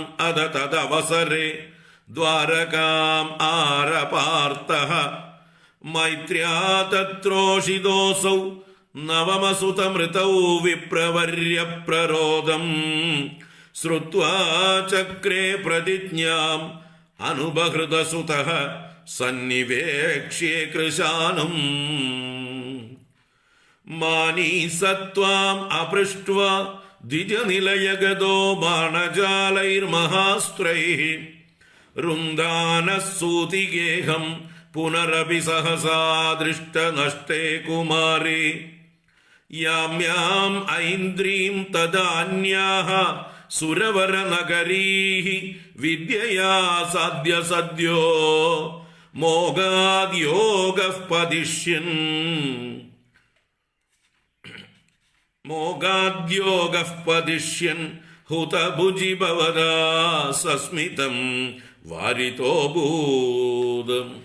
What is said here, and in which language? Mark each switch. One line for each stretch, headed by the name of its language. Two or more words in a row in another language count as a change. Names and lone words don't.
Sanskrit: अध तदवसरे द्वारकाम् आरपार्तः मैत्र्या तत्रोषितोऽसौ नवमसुतमृतौ विप्रवर्यप्ररोदम् श्रुत्वा चक्रे प्रतिज्ञाम् अनुबहृतसुतः सन्निवेक्ष्ये कृशानुम् मानी सत्त्वाम् अपृष्ट्वा द्विजनिलयगतो बाणजालैर्महास्त्रैः रुन्दानः सूतिगेहम् പുനരപി സഹസാ ദൃഷ്ടനഷ്ടേ കുമാരേ യാം യാം ഐന്ദ്രീം തദാന്യാഃ സുരവരനഗരീഃ വിദ്യയാ സാധ്യ സദ്യോ മോഗാദ്യോഗഃ പതിഷ്യൻ ഹുതഭുജി ഭവതാ സസ്മിതം വാരിതോഭൂത്.